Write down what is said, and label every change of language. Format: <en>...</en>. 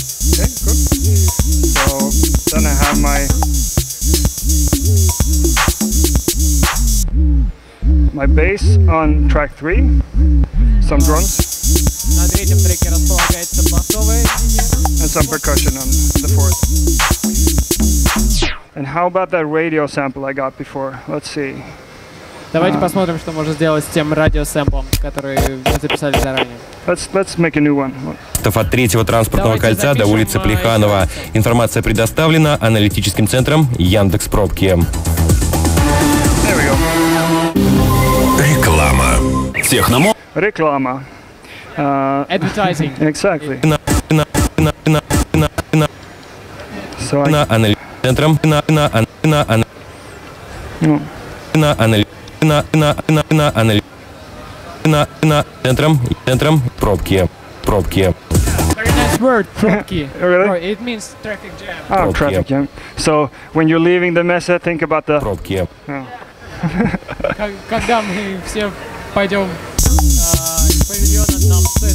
<en>Okay, good. So then I have my bass on track 3, some drums,</en> <ru>На третьем треке располагается басовая линия.</ru> <en>and some percussion on the 4th. And how about that radio sample I got before? Let's see.</en> <ru>Давайте посмотрим, что можно сделать с тем радиосэмплом, который мы записали заранее.</ru> <en>Let's make a new one.</en> <ru>От третьего транспортного кольца до улицы Плеханова. Информация предоставлена аналитическим центром Яндекс.Пробки.</ru> <en>There we go.</en> <ru>Реклама. Техномо. Реклама.</ru> <en>Advertising. Exactly. So</en> <ru>Центром центром пробки.</ru> <en>Very nice word, пробки. Really? It means traffic jam. Oh, traffic jam. So when you're leaving the mesa, think about the.</en> <ru>Пробки.</ru> <en>Oh.</en> <ru>Когда мы все пойдем из павильона, нам стоит...</ru>